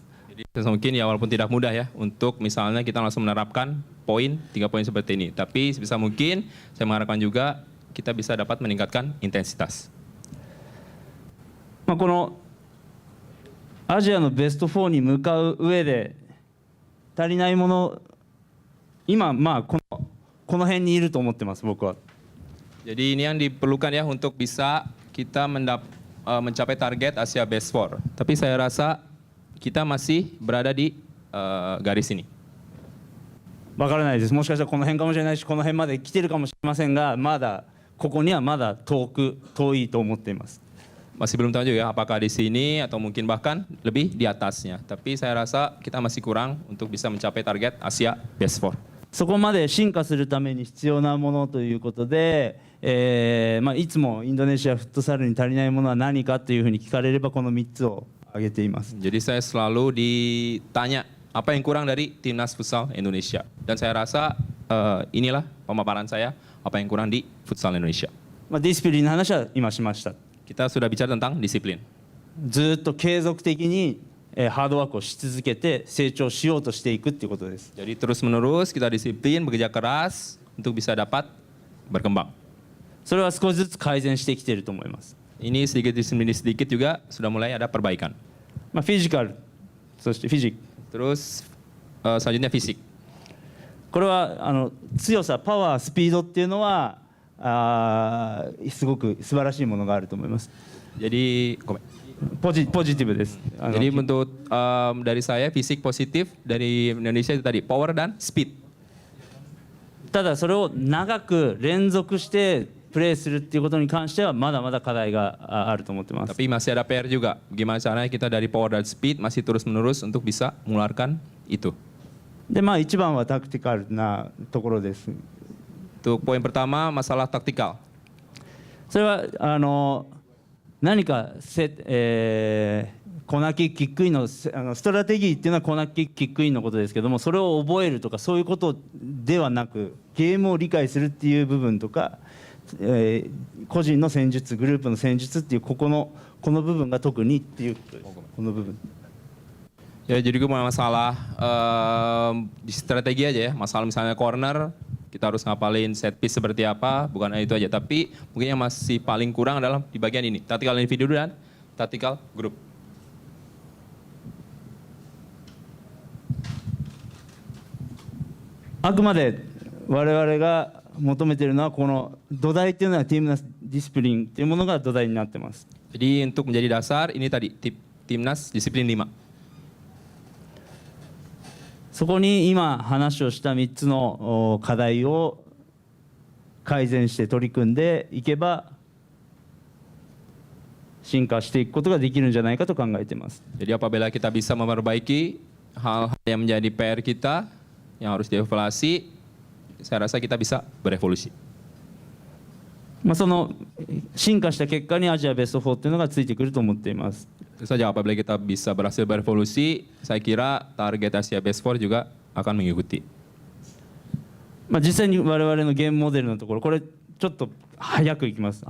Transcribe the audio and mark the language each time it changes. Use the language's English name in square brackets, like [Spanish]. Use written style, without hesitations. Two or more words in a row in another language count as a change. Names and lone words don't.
[Indonesian] Jadi mungkin ya walaupun tidak mudah ya untuk misalnya kita langsung menerapkan tiga poin seperti ini. Tapi sebisa mungkin saya mengharapkan juga kita bisa dapat meningkatkan intensitas. [Japanese] このアジアのベスト4に向かう上で足りないもの、今この辺にいると思ってます僕は。 [Indonesian] Jadi ini yang diperlukan ya untuk bisa kita mencapai target [English] Asia Best 4. [Indonesian] Tapi saya rasa kita masih berada di garis ini. [Japanese] わからないです。もしかしたらこの辺かもしれないし、この辺まで来てるかもしれませんが、ここにはまだ遠いと思っています。 [Indonesian] Masih belum tahu juga apakah di sini atau mungkin bahkan lebih di atasnya. Tapi saya rasa kita masih kurang untuk bisa mencapai target [English] Asia Best 4. [Japanese] そこまで進化するために必要なものということで、いつもインドネシアフットサルに足りないものは何かというふうに聞かれればこの3つを挙げています。 [Indonesian] Jadi saya selalu ditanya apa yang kurang dari timnas futsal Indonesia. Dan saya rasa inilah pemaparan saya apa yang kurang di futsal Indonesia. [Japanese] ディスプリンの話は今しました。 [Indonesian] Kita sudah bicara tentang disiplin. [Japanese] ずっと継続的にハードワークをし続けて成長しようとしていくっていうことです。 [Indonesian] Jadi terus menerus kita disiplin, bekerja keras untuk bisa dapat berkembang. [Japanese] それは少しずつ改善してきていると思います。 [Indonesian] Ini sedikit demi sedikit juga sudah mulai ada perbaikan. [Japanese] フィジカル、そしてフィジック。 [Indonesian] Terus selanjutnya fisik. [Japanese] これは強さ、パワー、スピードっていうのはすごく素晴らしいものがあると思います。 [Indonesian] Jadi [Japanese] ポジティブです。 [Indonesian] Jadi untuk dari saya fisik positif, dari Indonesia itu tadi power dan speed. [Japanese] ただそれを長く連続してプレーするっていうことに関してはまだまだ課題があると思ってます。 [Indonesian] Tapi masih ada PR juga. Gimana caranya kita dari power dan speed masih terus menerus untuk bisa mengeluarkan itu. [Japanese] でまあ一番はタクティカルなところです。 [Indonesian] Untuk poin pertama masalah taktikal. [Japanese] それは何かコーナーキックキックインのストラテギーっていうのはコーナーキックキックインのことですけども、それを覚えるとかそういうことではなくゲームを理解するっていう部分とか、個人の戦術グループの戦術っていうこの部分が特にっていうこの部分。 [Indonesian] Ya jadi gue masalah di strategi aja ya. Masalah misalnya corner, kita harus ngapalin [English] set piece [Indonesian] seperti apa, bukan itu aja. Tapi mungkin yang masih paling kurang adalah di bagian ini, tactical individu dan [English] tactical group. [Japanese] あくまで我々が求めているのはこの土台っていうのはティームナスディスプリンっていうものが土台になってます。 [Indonesian] Jadi untuk menjadi dasar ini tadi timnas disiplin 5. [Japanese] そこに今話をした3つの課題を改善して取り組んでいけば進化していくことができるんじゃないかと考えています。 [Indonesian] Jadi apabila kita bisa memperbaiki hal-hal yang menjadi PR kita yang harus dievaluasi, saya rasa kita bisa berevolusi. [Japanese] その進化した結果にアジアベスト4というのがついてくると思っています。 [Indonesian] Tentu saja apabila kita bisa berhasil berevolusi, saya kira target [English] Asia Best 4 [Indonesian] juga akan mengikuti. [Japanese] 実際に我々のゲームモデルのところ、これちょっと早くいきます。